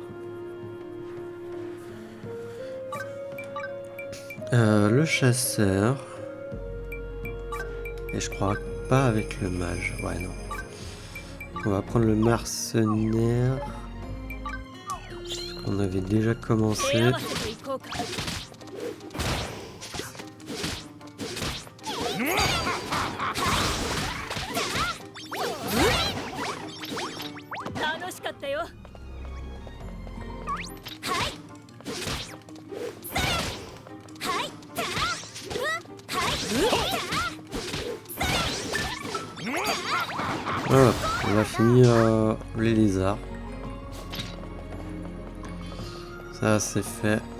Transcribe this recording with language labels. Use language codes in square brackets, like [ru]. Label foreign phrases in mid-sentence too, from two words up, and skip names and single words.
[fr] Le chasseur. Et je crois pas avec le mage. Ouais, non. On va prendre le mercenaire. On avait déjà commencé. [ja] 手合わせといこうか。楽しかったよ。 [fr] Voilà, on va finir les lézards. Ça c'est fait.